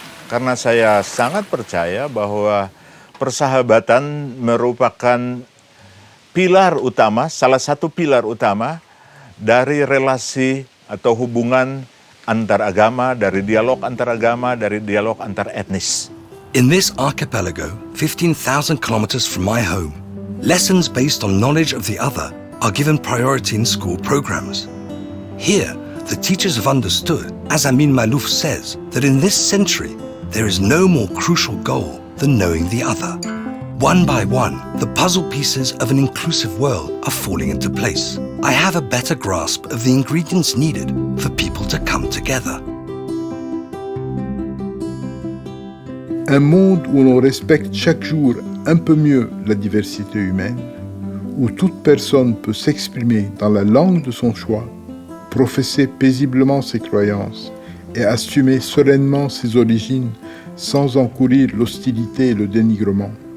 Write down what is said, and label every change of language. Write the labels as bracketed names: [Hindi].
[Indonesian] Karena saya sangat percaya bahwa persahabatan merupakan pilar utama, salah satu pilar utama dari relasi atau hubungan antar agama, dari dialog antar agama, dari dialog antar etnis. [English] In this archipelago, 15,000 kilometers from my home, lessons based on knowledge of the other are given priority in school programs. Here, the teachers have understood, as Amin Malouf says, that in this century, there is no more crucial goal than knowing the other. One by one, the puzzle pieces of an inclusive world are falling into place. I have a better grasp of the ingredients needed for people to come together. [French] Un monde où l'on respecte chaque jour un peu mieux la diversité humaine, où toute personne peut s'exprimer dans la langue de son choix, professer paisiblement ses croyances et assumer sereinement ses origines sans encourir l'hostilité et le dénigrement.